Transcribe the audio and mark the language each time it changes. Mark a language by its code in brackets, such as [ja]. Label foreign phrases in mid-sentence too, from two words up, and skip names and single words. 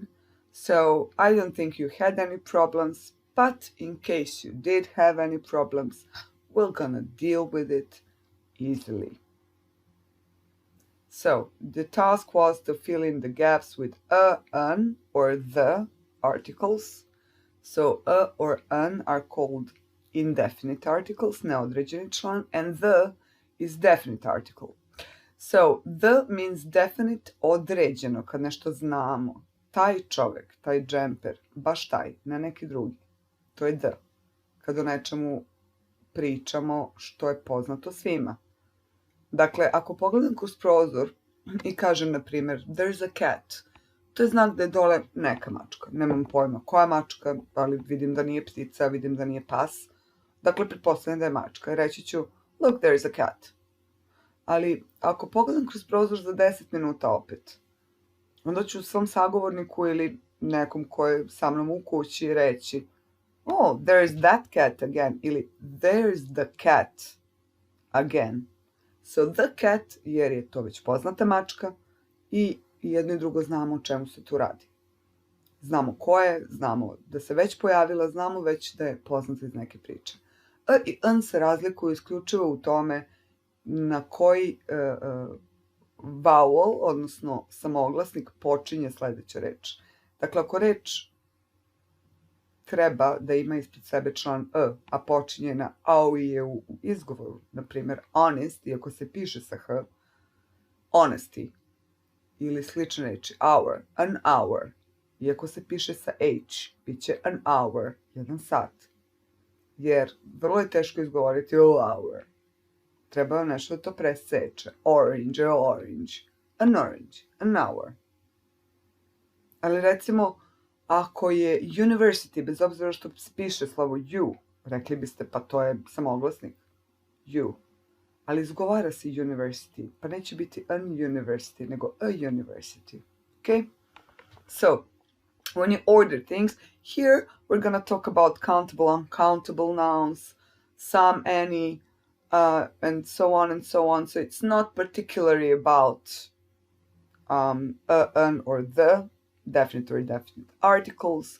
[en] So, I don't think you had any problems, but in case you did have any problems, we're gonna deal with it easily. So the task was to fill in the gaps with a, an, or the articles. So a or an are called indefinite articles, [sr] neodređeni član, [en] and the is definite article. So the means definite, [sr] određeno, kad nešto znamo. Taj čovjek, taj džemper, baš taj, ne neki drugi. To je the. Kad o nečemu pričamo što je poznato svima. Dakle, ako pogledam kroz prozor i kažem, na primjer, [en] there's a cat, [sr] to je znak da je dole neka mačka. Nemam pojma koja mačka, ali vidim da nije ptica, vidim da nije pas. Dakle, pretpostavljam da je mačka. Reći ću, [en] look, there's a cat. [sr] Ali ako pogledam kroz prozor za 10 minuta opet, onda ću svom sagovorniku ili nekom ko je sa mnom u kući reći, [en] oh, there's that cat again, ili there's the cat again. So the cat, [sr] jer je to već poznata mačka i jedno i drugo znamo o čemu se tu radi. Znamo ko je, znamo da se već pojavila, znamo već da je poznata iz neke priče. A i n se razlikuju isključivo u tome na koji vowel, odnosno samooglasnik, počinje sljedeća reč. Dakle, ako reč treba da ima ispred sebe član e, a počinje na au i je u izgovoru, na primjer honest, iako se piše sa h, honesty, ili slične reči, [en] hour, an hour, [sr] iako se piše sa h, bit će [en] an hour, [sr] 1 sat, jer vrlo je teško izgovoriti hour. Treba nešto da to preseče. [en] Orange je orange, an hour. [sr] Ali recimo, ako je university, bez obzira što se piše slovo u, rekli biste pa to je samooglasnik, u. Ali izgovara se university, pa neće biti [en] an university, [sr] nego [en] a university. [sr] Okay? [en] So, when you order things, here we're gonna talk about countable, uncountable nouns, some, any, and so on and so on. So it's not particularly about an, or the, definite or indefinite articles.